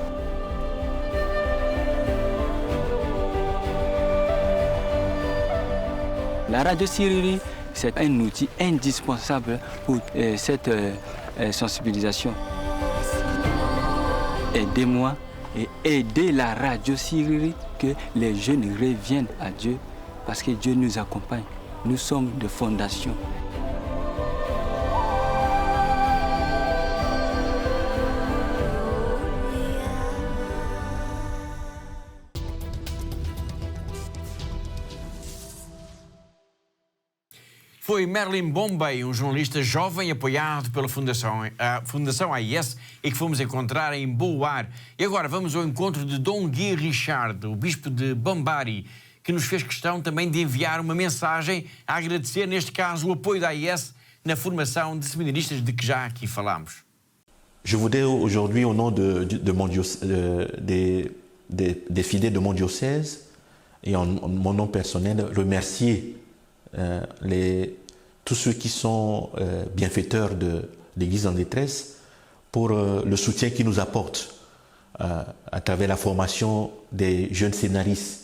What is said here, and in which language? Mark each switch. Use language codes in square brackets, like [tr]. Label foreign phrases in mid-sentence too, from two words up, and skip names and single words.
[fr] La radio Siriri, c'est un outil indispensable pour cette sensibilisation. Aidez-moi et aidez la radio Siriri que les jeunes reviennent à Dieu parce que Dieu nous accompagne. Nous sommes de fondation. [pt] Foi Merlin Bombay, um jornalista jovem apoiado pela Fundação AIS e que fomos encontrar em Boar. E agora vamos ao encontro de Dom Guy Richard, o bispo de Bambari, que nos fez questão também de enviar uma mensagem a agradecer, neste caso, o apoio da AIS na formação de seminaristas de que já aqui falámos. [fr] Je voudrais aujourd'hui, au nom des fidèles de mon diocèse et en mon nom personnel, remercier tous ceux qui sont bienfaiteurs de l'Église en détresse pour le soutien qu'ils nous apportent à travers la formation des jeunes scénaristes.